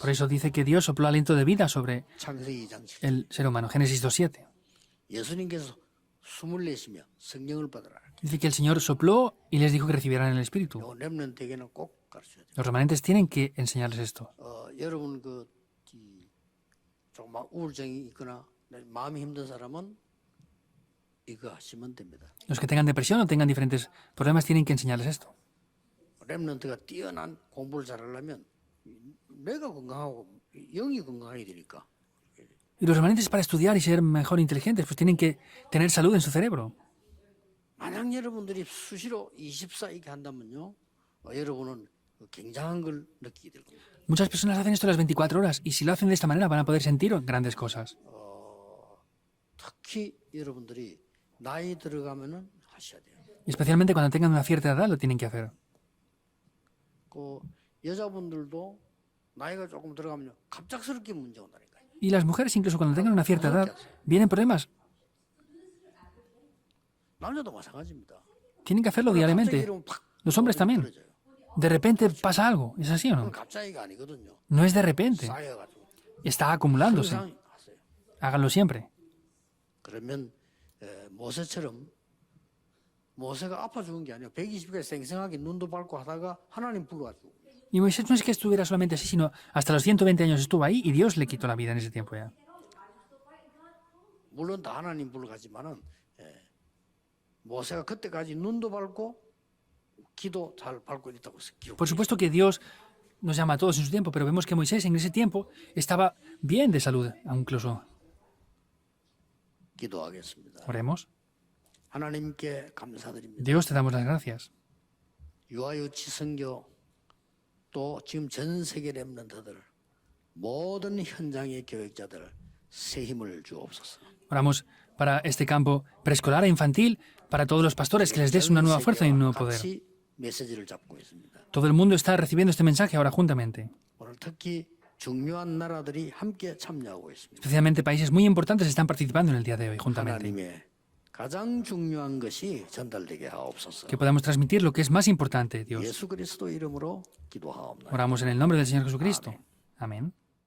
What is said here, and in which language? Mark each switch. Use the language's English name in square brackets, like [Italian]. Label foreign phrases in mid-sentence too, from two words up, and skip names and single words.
[Spanish] Por [Korean] 있어요. [Spanish] eso dice que Dios sopló aliento de vida sobre [Korean] 창세기 2장 7절. [Spanish] el ser humano. Génesis 2:7. [Korean] 예수님께서 숨을 내쉬며 성령을 받으라. [Spanish] Dice que el Señor sopló y les dijo que recibieran el espíritu. [Korean] 요 렘넌트에게는 꼭 가르쳐야 돼요. [Spanish] Los remanentes tienen que enseñarles esto. [Korean] 여러분 조금 우울증이 있거나 마음이 힘든 사람은 이거 하시면 됩니다. [Spanish] Los que tengan depresión o tengan diferentes problemas tienen que enseñarles esto. [Korean] 렘넌트가 뛰어난 공부를 잘하려면 뇌가 건강하고 영이 건강해야 되니까. [Spanish] Y los remanentes para estudiar y ser mejor inteligentes, pues tienen que tener salud en su cerebro. [Korean] 만약 여러분들이 수시로 24 이렇게 한다면요, 여러분은 굉장한 걸 느끼게 될 겁니다. [Spanish] Muchas personas hacen esto las 24 horas y si lo hacen de esta manera van a poder sentir grandes cosas. [Korean] 특히 여러분들이 나이 들어가면은 하셔야 돼요. [Spanish] Y especialmente cuando tengan una cierta edad lo tienen que hacer. [Korean] 그 여자분들도 나이가 조금 들어가면요, 갑작스럽게 문제 온다니까요. [Spanish] Y las mujeres incluso cuando tengan una cierta edad vienen problemas. [Korean] 남자도 마찬가지입니다. [Spanish] Tienen que hacerlo [Korean] 갑자기 [Spanish] diariamente. [Korean] 이러면 팍 [Spanish] Los hombres también. [Korean] 떨어져요. [Spanish] De repente pasa algo. ¿Es así o [Korean] 그건 [Spanish] no? [Korean] 갑자기가 아니거든요. [Spanish] No es de repente. [Korean] 쌓여가지고 [Spanish] Está acumulándose. [Korean] 항상 하세요. [Spanish] Háganlo siempre. [Korean] 그러면 모세처럼 모세가 아파 죽은 게 아니에요. 120까지 생생하게 눈도 밟고 하다가 하나님 불러가지고. [Spanish] Y Moisés no es que estuviera solamente así, sino hasta los 120 años estuvo ahí y Dios le quitó la vida en ese tiempo ya. [Korean] 물론 다 하나님 불러가지만은 모세가 그때까지 눈도 밟고 기도 잘 밟고 있다고 기록. [Spanish] Por supuesto que Dios nos llama a todos en su tiempo, pero vemos que Moisés en ese tiempo estaba bien de salud, incluso. [Korean] 기도하겠습니다. [Spanish] Oremos. [Korean] 하나님께 감사드립니다. [Spanish] Dios, te damos las gracias. [Korean] 유아유치 선교 또 지금 전 세계 렘넌트들 모든 현장의 교육자들 새 힘을 주옵소서. [Spanish] Oramos para este campo preescolar e infantil, para todos los pastores, que les des una nueva fuerza y un nuevo poder. [Korean] 같이 메시지를 잡고 있습니다. [Spanish] Todo el mundo está recibiendo este mensaje ahora juntamente. [Korean] 오늘 특히 중요한 나라들이 함께 참여하고 있습니다. [Spanish] Especialmente países muy importantes están participando en el día de hoy juntamente. [Korean] 하나님의 가장 중요한 것이 전달되게 하옵소서. [Spanish] Que podamos transmitir lo que es más importante, Dios. [Korean] 예수 그리스도 이름으로 기도하옵나이다. [Spanish] Oramos en el nombre del Señor Jesucristo. Amén.